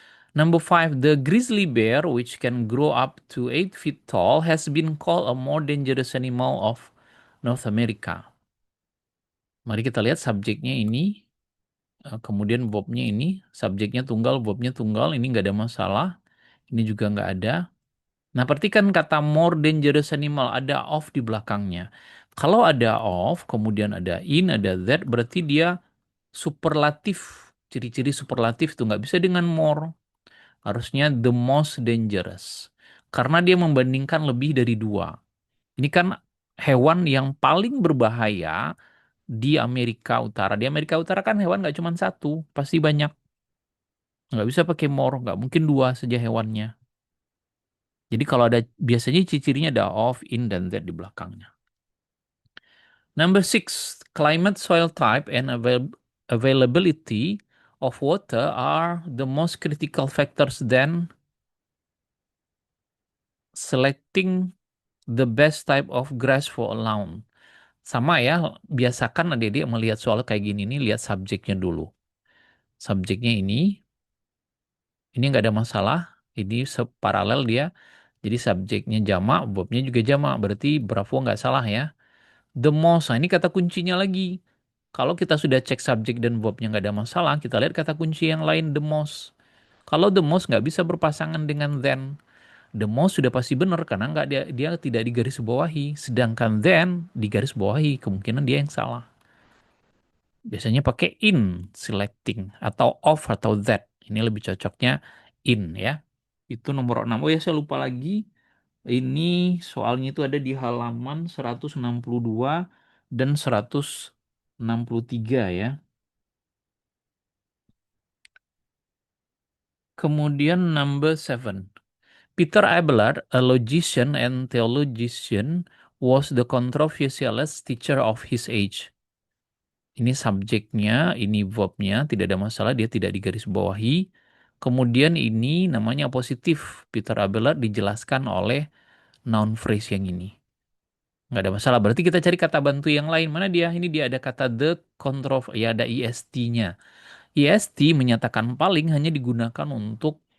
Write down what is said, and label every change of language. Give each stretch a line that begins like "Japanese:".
English: Number five, the grizzly bear, which can grow up to 8 feet tall, has been called a more dangerous animal of North America.
Indonesian: Mari kita lihat subjeknya ini, kemudian verbnya ini, subjeknya tunggal, verbnya tunggal, ini nggak ada masalah. Ini juga nggak ada. Nah, perhatikan kata more dangerous animal, ada of di belakangnya. Kalau ada of, kemudian ada in, ada that, berarti dia superlatif. Ciri-ciri superlatif itu nggak bisa dengan more. Harusnya the most dangerous. Karena dia membandingkan lebih dari dua. Ini kan hewan yang paling berbahaya di Amerika Utara. Di Amerika Utara kan hewan nggak cuma satu, pasti banyak. Nggak bisa pakai more, nggak mungkin dua saja hewannya. Jadi kalau ada biasanya ciri-cirinya ada of, in, dan that di belakangnya.
English: Number six, climate, soil type, and availability of water are the most critical factors then selecting the best type of grass for a lawn.
Indonesian: Sama ya, biasakan adik-adik melihat soal kayak gini nih, lihat subjeknya dulu. Subjeknya ini nggak ada masalah. Ini separalel dia. Jadi subjeknya jamak, verbnya juga jamak. Berarti Bravo nggak salah ya. The most, nah ini kata kuncinya lagi. Kalau kita sudah cek subjek dan verbnya nggak ada masalah, kita lihat kata kunci yang lain, the most. Kalau the most nggak bisa berpasangan dengan then. The most sudah pasti benar karena nggak dia tidak digaris bawahi. Sedangkan then digaris bawahi, kemungkinan dia yang salah. Biasanya pakai in selecting atau of atau that. Ini lebih cocoknya in ya. Itu nomor 6. Oh ya saya lupa lagi. Ini soalnya itu ada di halaman 162 dan 163 ya. Kemudian number 7.
English: Peter Abelard, a logician and theologian, was the controversialist teacher of his age.
Indonesian: Ini subjeknya, ini verbnya, tidak ada masalah, dia tidak digarisbawahi. Kemudian ini namanya positif. Peter Abelard dijelaskan oleh noun phrase yang ini. Nggak ada masalah. Berarti kita cari kata bantu yang lain. Mana dia? Ini dia ada kata the control, ya ada est-nya. Est menyatakan paling hanya digunakan untuk